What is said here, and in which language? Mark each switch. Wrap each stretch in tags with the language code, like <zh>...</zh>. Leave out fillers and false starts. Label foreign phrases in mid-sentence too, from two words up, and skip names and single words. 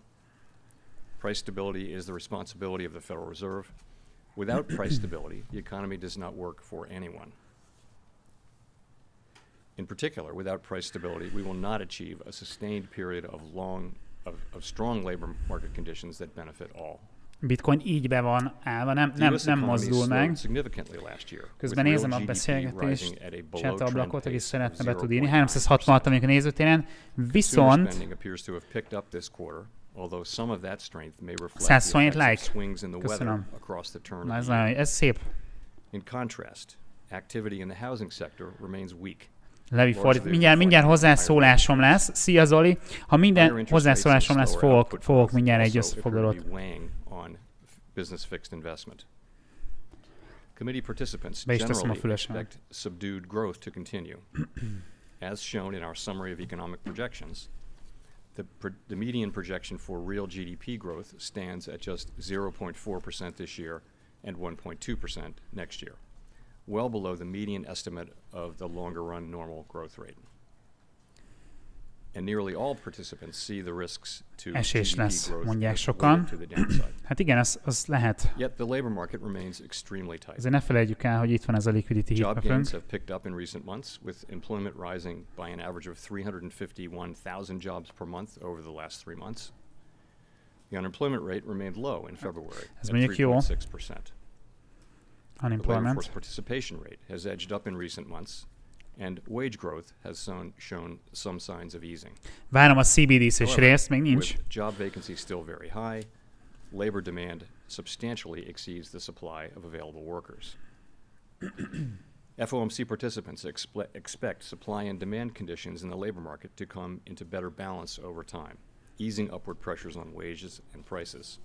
<en>Price stability is the responsibility of the Federal Reserve. Without price stability, the economy does not work for anyone. In particular, without price stability, we will not achieve a sustained period of strong labor market conditions that benefit all.</en> <hu>Bitcoin így be van állva, nem mozdul meg. Közben nézem a beszélgetés chat ablakot, aki szeretne be tud írni. 366 vagyunk a nézőtéren, viszont 127 like. Köszönöm. Na, ez szép.</hu> <en>In contrast, activity in the housing sector remains weak.</en> <hu>Levi fordít. Mindjárt hozzászólásom lesz. Szia Zoli! Ha minden hozzászólásom lesz, fogok mindjárt egy összefoglalót.</hu> <en>Business fixed investment. Committee participants generally expect subdued growth to continue. As shown in our summary of economic projections, the median projection for real GDP growth stands at just 0.4% this year and 1.2% next year, well below the median estimate of the longer run normal growth rate. And nearly all participants see the risks to</en> <hu>esés GDP lesz,</hu> <en>growth</en> <hu>mondják sokan.</hu> <en>to the downside.</en> <hu>Hát igen, az lehet.</hu> <en>Yet the labor market remains extremely tight.</en> <hu>Azért ne felejtjük el, hogy itt van ez a liquidity</hu> <en>Job</en> <hu>hipökünk.</hu> <en>gains have picked up in recent months, with employment rising by an average of 351,000 jobs per month over the last 3 months. The unemployment rate remained low in February</en> <hu>Ez</hu> <en>at</en> <hu>mondjuk jó.</hu> <en>3.6%. The labor Unemployment. force participation rate has edged up in recent months, and wage growth has shown some signs of easing.</en> <hu>Várom a CBDC-s részt, még nincs.</hu> <en>With job vacancy still very high, labor demand substantially exceeds the supply of available workers. FOMC participants expect supply and demand conditions in the labor market to come into better balance over time, easing upward pressures on wages and prices.</en>